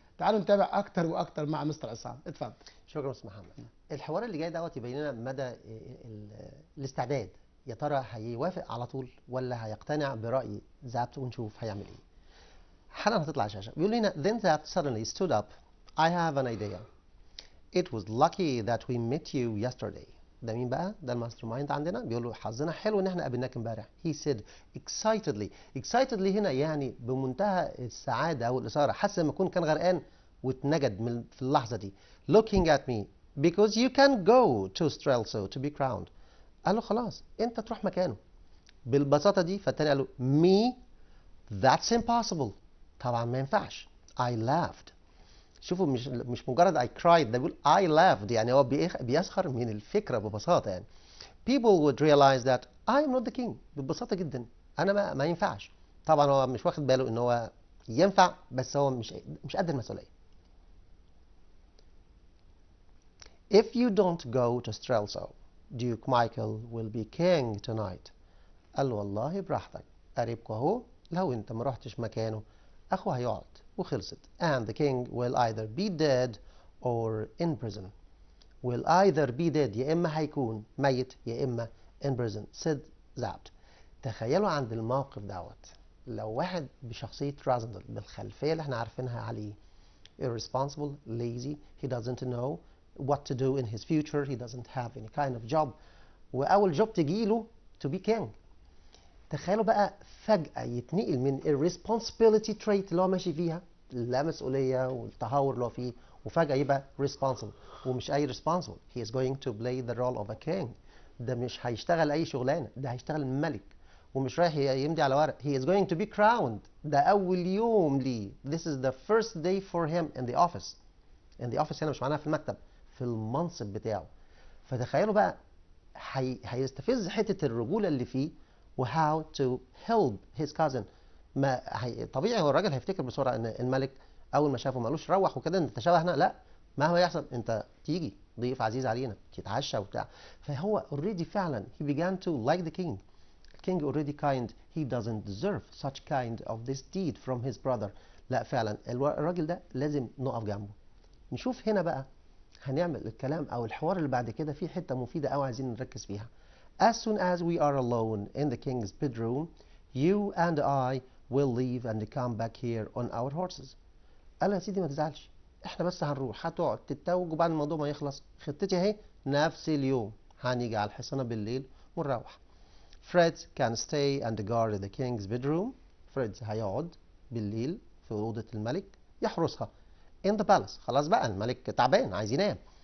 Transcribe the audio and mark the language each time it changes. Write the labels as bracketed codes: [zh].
[ar] تعالوا نتابع اكتر واكتر مع مستر عصام، اتفضل. شكرا مستر محمد. الحوار اللي جاي دوت يبين لنا مدى الاستعداد، يا ترى هيوافق على طول ولا هيقتنع برأي زابت، ونشوف هيعمل ايه. حالا هتطلع على الشاشة بيقول لنا [en] then Zapt suddenly stood up. I have an idea. It was lucky that we met you yesterday. [ar] ده مين بقى؟ ده الماستر مايند عندنا، بيقول له حظنا حلو ان احنا قابلناك امبارح. [en] He said excitedly. [ar] excitedly هنا يعني بمنتهى السعادة او الإثارة، حاسس لما يكون كان غرقان واتنجد في اللحظة دي. [en] Looking at me because you can go to Strelso to be crowned. [ar] قال له خلاص انت تروح مكانه بالبساطة دي. فالتاني قال له [en] me that's impossible. [ar] طبعا ما ينفعش. [en] I laughed. [ar] شوفوا مش مجرد [en] I cried، [ar] ده بيقول [en] I laughed، [ar] يعني هو بيسخر من الفكرة ببساطة. [en] يعني people would realize that I am not the king. [ar] ببساطة جدا أنا ما ينفعش. طبعا هو مش واخد باله إن هو ينفع، بس هو مش قد المسؤولية. [en] If you don't go to Strelso, Duke Michael will be king tonight. [ar] قال له والله براحتك، قريبكوا أهو، لو أنت ما رحتش مكانه أخوه هيقعد وخلصت. [en] And the king will either be dead or in prison. Will either be dead، [ar] يا إما هيكون ميت يا إما [en] in prison. said Zapt. [ar] تخيلوا عند الموقف دوت لو واحد بشخصية رازندل بالخلفية اللي احنا عارفينها عليه، [en] irresponsible, lazy, he doesn't know what to do in his future, he doesn't have any kind of job، وأول job تجيله to be king. [ar] تخيلوا بقى فجأة يتنقل من irresponsibility trait اللي هو ماشي فيها، لا مسؤولية والتهور اللي هو فيه، وفجأة يبقى responsible. [en] ومش أي responsible، he is going to play the role of a king. [ar] ده مش هيشتغل أي شغلانة، ده هيشتغل ملك، ومش رايح يمضي على ورق. [en] he is going to be crowned. [ar] ده أول يوم ليه. [en] this is the first day for him in the office. in the office [ar] هنا مش معناها في المكتب، في المنصب بتاعه. فتخيلوا بقى هيستفز حتة الرجولة اللي فيه و [en] how to help his cousin. [ar] ما طبيعي هو الراجل هيفتكر بسرعة ان الملك اول ما شافه ما قالوش روح وكده انت تشابهنا، لا، مهما يحصل انت تيجي ضيف عزيز علينا يتعشى وبتاع. [en] فهو already فعلا he began to like the king. The king already kind, he doesn't deserve such kind of this deed from his brother. [ar] لا فعلا الراجل ده لازم نقف جنبه. نشوف هنا بقى هنعمل الكلام او الحوار اللي بعد كده فيه حته مفيده قوي عايزين نركز فيها. [en] As soon as we are alone in the king's bedroom, you and I will leave and come back here on our horses. [ar] قال له يا سيدي ما تزعلش، احنا بس هنروح، هتقعد تتوج وبعد الموضوع ما يخلص خطتي اهي نفس اليوم هنيجي على الحصانه بالليل ونروح. [en] Fred can stay and guard the king's bedroom. [ar] فريد هيقعد بالليل في اوضه الملك يحرسها. [en] In the palace. [ar] خلاص بقى الملك تعبان عايز ينام.